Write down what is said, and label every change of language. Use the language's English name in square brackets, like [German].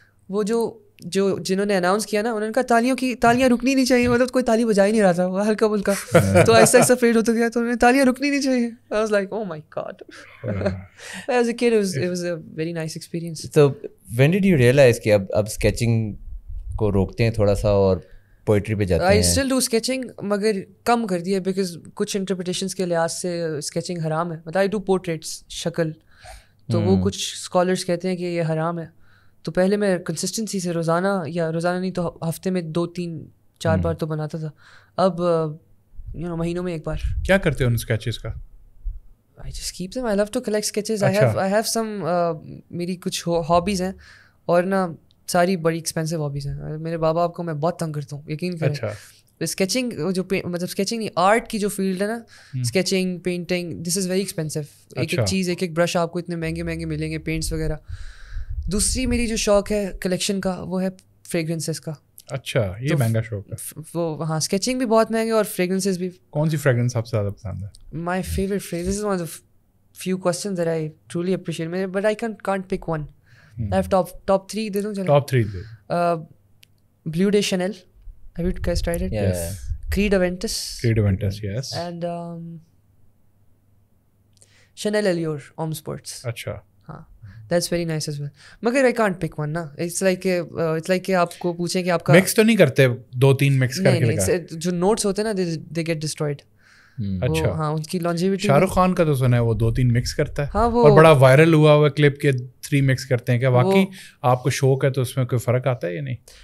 [Urdu] وہ جنہوں نے اناؤنس کیا نا انہوں نے کہا تالیاں رکنی نہیں چاہیے. مطلب کوئی تالی بجا ہی نہیں رہا تھا, وہ ہلکا پھلکا. تو ایسا ایسا فیڈ ہوتا گیا تو انہوں نے تالیاں رکنی نہیں چاہیے. [English] I was like oh my god. As a kid it was a very nice experience. So when did you realize [Urdu] کہ اب اسکیچنگ کو روکتے ہیں تھوڑا سا اور پوئٹری پہ جاتے ہیں؟ [English] I still do sketching [Urdu] مگر کم کر دیا بیکاز کچھ انٹرپریٹیشنس کے لحاظ سے اسکیچنگ حرام ہے. مطلب [English] I do portraits [Urdu] شکل, تو وہ کچھ اسکالرس کہتے ہیں کہ یہ حرام ہے. تو پہلے میں کنسسٹنسی سے روزانہ نہیں تو ہفتے میں 2-3-4 بار تو بناتا تھا. اب مہینوں میں ایک بار. کیا کرتے ہو ان اسکیچز کا؟ [English] I just keep them. I love to collect sketches. I have some [Urdu] میری کچھ ہابیز ہیں, اور نا ساری بڑی ایکسپینسو ہابیز ہیں. میرے بابا آپ کو میں بہت تنگ کرتا ہوں, یقین کریں. اسکیچنگ جو مطلب اسکیچنگ نہیں, آرٹ کی جو فیلڈ ہے نا, sketching, painting, [English] This is very expensive. [Urdu] ایک ایک چیز, ایک ایک برش آپ کو اتنے مہنگے مہنگے ملیں گے, پینٹس وغیرہ. دوسری میری جو شوق ہے کلیکشن کا وہ ہے فریگرنسز کا. اچھا, یہ مہنگا شوق ہے. وہ ہاں, اسکیچنگ بھی بہت مہنگے اور فریگرنسز بھی. کون سی فریگرنس آپ سے زیادہ پسند ہے؟ [English] My favourite fragrance, this is one of few questions that I truly appreciate, but I can't pick one. I have top 3 de do. Top 3 de. Blue Day Chanel. Have you guys tried it? Yes. Creed Aventus. Yes. And Chanel Allure Homme Sports. [Urdu] Acha. [English] हाँ, that's very nice as well. مگر I can't pick one نا. It's like [Urdu] کہ آپ کو پوچھیں کہ آپ کا mix تو نہیں کرتے, 2-3 mix کر کے لگا. جو notes ہوتے ہیں نا [English] they get destroyed. [Urdu] اچھا ہاں, ان کی longevity. شاہ رخ خان کا تو سنا ہے وہ 2-3 مکس کرتا ہے, ہاں, اور بڑا وائرل ہوا ہوا کلپ کے 3 مکس کرتے ہیں. کیا واقعی آپ کو شوق ہے تو اس میں کوئی فرق آتا ہے یا نہیں؟